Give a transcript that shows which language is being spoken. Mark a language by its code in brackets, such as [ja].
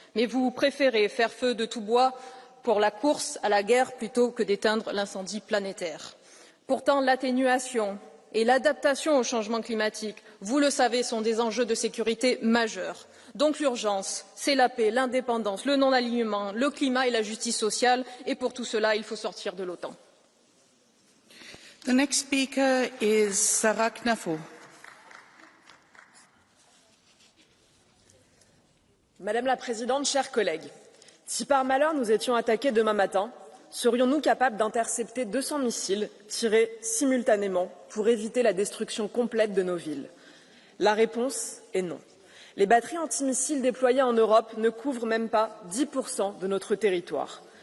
[fr] Mais vous préférez faire feu de tout bois pour la course à la guerre plutôt que d'éteindre l'incendie planétaire. Pourtant, l'atténuation et l'adaptation au changement climatique, vous le savez, sont des enjeux de sécurité majeurs. Donc l'urgence, c'est la paix, l'indépendance, le non-alignement, le climat et la justice sociale. Et pour tout cela, il faut sortir de l'OTAN. [en] The next speaker is Sarah Knafo. [fr] Madame la Présidente, chers collègues, si par malheur nous étions attaqués demain matin, serions-nous capables d'intercepter 200 missiles tirés simultanément pour éviter la destruction complète de nos villes? La réponse est non. Les batteries antimissiles déployées en Europe ne couvrent même pas 10% de notre territoire.